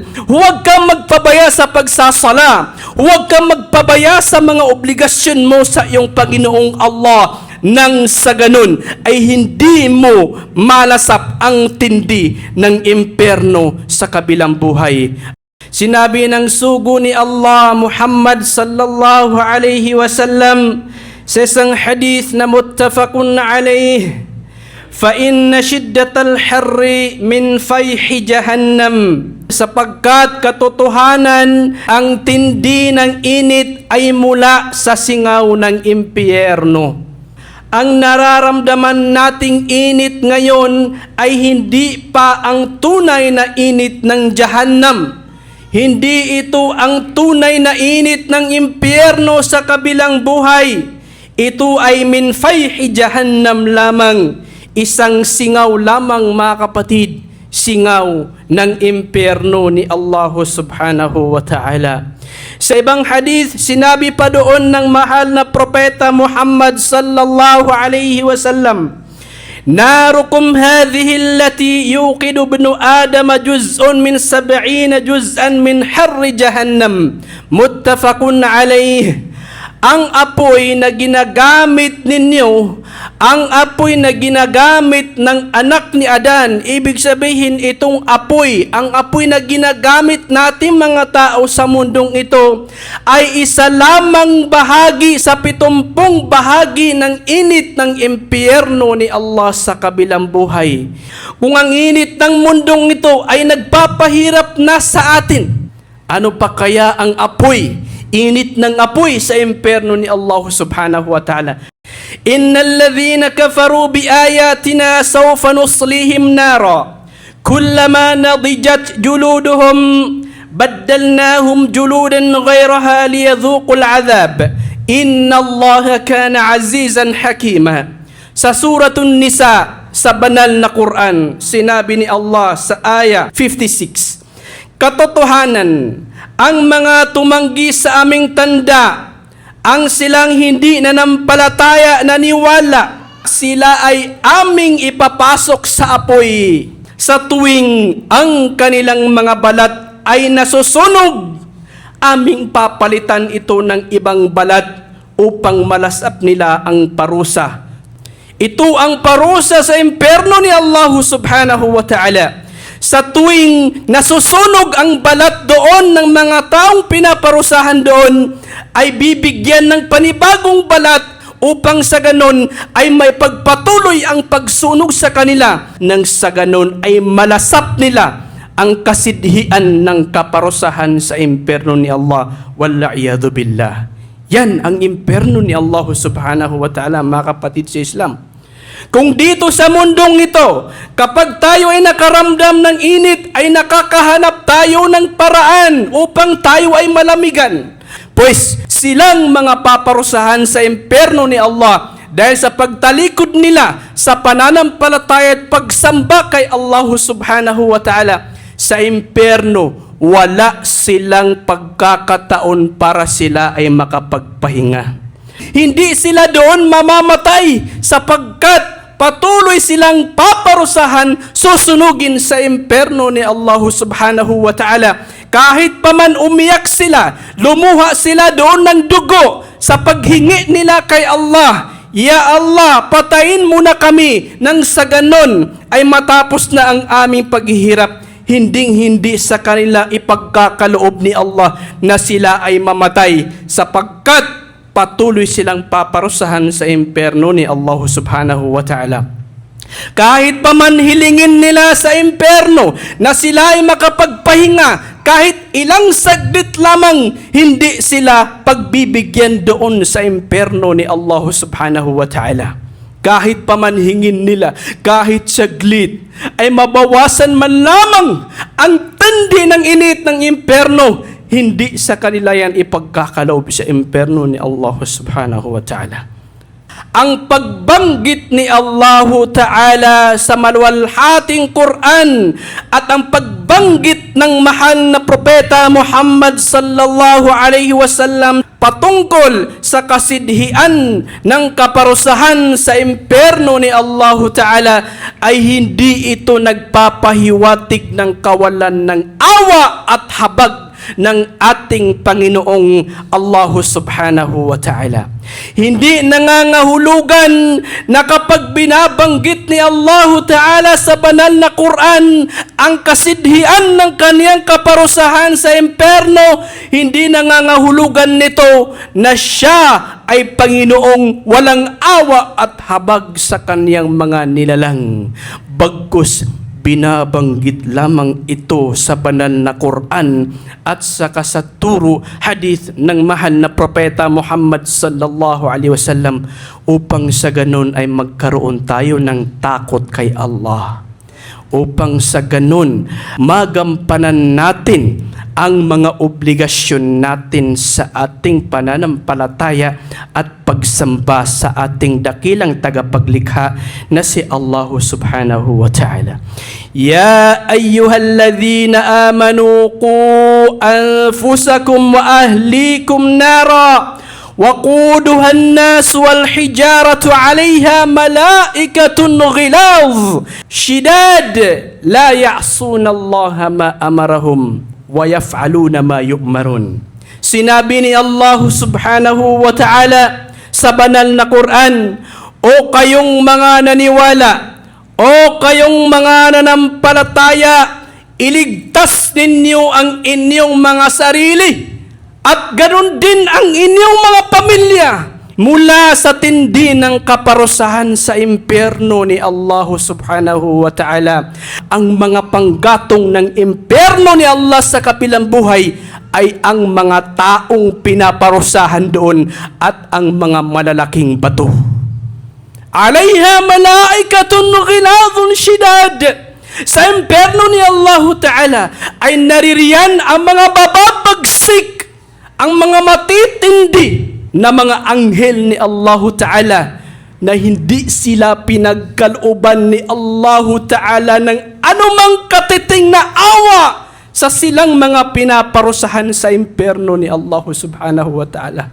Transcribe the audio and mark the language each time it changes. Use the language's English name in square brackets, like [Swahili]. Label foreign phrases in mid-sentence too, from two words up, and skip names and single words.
[Filipino] Huwag kang magpabaya sa pagsasala. Huwag kang magpabaya sa mga obligasyon mo sa iyong Panginoong Allah. Nang sa ganun ay hindi mo malasap ang tindi ng impyerno sa kabilang buhay. Sinabi ng sugo ni Allah Muhammad [Arabic] صلى الله عليه وسلم [Filipino] sa isang hadith na [Arabic] متفق عليه, فإن شدة الحر من فيح جهنم, [Filipino] sapagkat katotohanan ang tindi ng init ay mula sa singaw ng impyerno. Ang nararamdaman nating init ngayon ay hindi pa ang tunay na init ng Jahannam. Hindi ito ang tunay na init ng impyerno sa kabilang buhay. Ito ay [Arabic] من فيح جهنم [Filipino] lamang. Isang singaw lamang, mga kapatid, singaw ng impyerno ni Allah [Arabic] سبحانه وتعالى. [Filipino] Sa ibang hadith, sinabi pa doon ng mahal na propeta Muhammad [Arabic] صلى الله عليه وسلم, ناركم هذه التي يوقد ابن آدم جزء من 70 جزءا من حر جهنم, متفق عليه. [Filipino] Ang apoy na ginagamit ninyo, ang apoy na ginagamit ng anak ni Adan, ibig sabihin itong apoy, ang apoy na ginagamit natin mga tao sa mundong ito, ay isa lamang bahagi sa 70 bahagi ng init ng impyerno ni Allah sa kabilang buhay. Kung ang init ng mundong ito ay nagpapahirap na sa atin, ano pa kaya ang apoy? Init ng apoy sa impyerno ni Allah [Arabic] سبحانه وتعالى. إن الذين كفروا بآياتنا سوف نصليهم نارا كلما نضجت جلودهم بدلناهم جلودا غيرها ليذوقوا العذاب إن الله كان عزيزا حكيما. [Filipino] Sa suratun Nisa, sa banal na Quran, sinabi ni Allah sa aya 56, katotohanan, ang mga tumanggi sa aming tanda, ang silang hindi nanampalataya, naniwala, sila ay aming ipapasok sa apoy sa tuwing ang kanilang mga balat ay nasusunog. Aming papalitan ito ng ibang balat upang malasap nila ang parusa. Ito ang parusa sa impyerno ni Allah [Arabic] سبحانه وتعالى. [Filipino] Sa tuwing nasusunog ang balat doon ng mga taong pinaparusahan doon, ay bibigyan ng panibagong balat upang sa ganon ay may pagpatuloy ang pagsunog sa kanila, nang sa ganon ay malasap nila ang kasidhian ng kaparusahan sa impyerno ni Allah. [Arabic] والعياذ بالله. [Filipino] Yan ang impyerno ni Allah [Arabic] سبحانه وتعالى, [Filipino] mga kapatid sa Islam. Kung dito sa mundong ito, kapag tayo ay nakaramdam ng init, ay nakakahanap tayo ng paraan upang tayo ay malamigan. Pues silang mga paparusahan sa impyerno ni Allah dahil sa pagtalikod nila sa pananampalataya at pagsamba kay Allah [Arabic] سبحانه وتعالى, [Filipino] sa impyerno wala silang pagkakataon para sila ay makapagpahinga. Hindi sila doon mamamatay sapagkat patuloy silang paparusahan, susunugin sa impyerno ni Allah [Arabic] سبحانه وتعالى. [Filipino] Kahit pa man umiyak sila, lumuha sila doon ng dugo sa paghingi nila kay Allah, ya Allah, patayin mo na kami, nang sa ganon ay matapos na ang aming paghihirap. Hinding-hindi sa kanila ipagkakaloob ni Allah na sila ay mamatay sapagkat patuloy silang paparusahan sa impyerno ni Allah [Arabic] سبحانه وتعالى. [Filipino] Kahit pa man hilingin nila sa impyerno na sila ay makapagpahinga, kahit ilang saglit lamang, hindi sila pagbibigyan doon sa impyerno ni Allah [Arabic] سبحانه وتعالى. [Filipino] kahit pamanhingin nila, kahit saglit, ay mabawasan man lamang ang tindi ng init ng impyerno, hindi sa kanila yan ipagkakaloob sa impyerno ni Allah [Arabic] سبحانه وتعالى. [Filipino] Ang pagbanggit ni Allah Ta'ala sa maluwalhating Quran at ang pagbanggit ng mahal na propeta Muhammad [Arabic] صلى الله عليه وسلم [Filipino] patungkol sa kasidhian ng kaparusahan sa impyerno ni Allah Ta'ala ay hindi ito nagpapahiwatig ng kawalan ng awa at habag ng ating Panginoong Allah [Arabic] سبحانه وتعالى. [Filipino] Hindi nangangahulugan na kapag binabanggit ni Allah Ta'ala sa banal na Quran ang kasidhian ng kaniyang kaparusahan sa impyerno, hindi nangangahulugan nito na siya ay Panginoong walang awa at habag sa kaniyang mga nilalang. Bagkus binabanggit lamang ito sa banal na Quran at sa kasaturo hadith ng mahal na propeta Muhammad [Arabic] صلى الله عليه وسلم [Filipino] upang sa ganun ay magkaroon tayo ng takot kay Allah. Upang sa ganun magampanan natin ang mga obligasyon natin sa ating pananampalataya at pagsamba sa ating dakilang tagapaglikha na si Allah [Arabic] سبحانه وتعالى. يا أيها الذين آمنوا قوا أنفسكم وأهليكم نارا وقودها الناس والحجارة عليها ملائكة غلاظ شداد لا يعصون الله ما أمرهم ويفعلون ما يؤمرون. [Filipino] Sinabi ni Allah [Arabic] سبحانه وتعالى [Filipino] sa banal na Quran, o kayong mga naniwala, o kayong mga nanampalataya, iligtas ninyo ang inyong mga sarili at ganoon din ang inyong mga pamilya mula sa tindi ng kaparusahan sa impyerno ni Allah subhanahu wa ta'ala. Ang mga panggatong ng impyerno ni Allah sa kabilang buhay ay ang mga taong pinaparusahan doon at ang mga malalaking bato. [Arabic] عليها ملائكة غلاظ شداد. [Filipino] Sa impyerno ni Allah Ta'ala ay naririyan ang mga bababagsik, ang mga matitindi na mga anghel ni Allah Ta'ala na hindi sila pinagkalooban ni Allah Ta'ala ng anumang katiting na awa sa silang mga pinaparusahan sa impyerno ni Allah [Arabic] سبحانه وتعالى.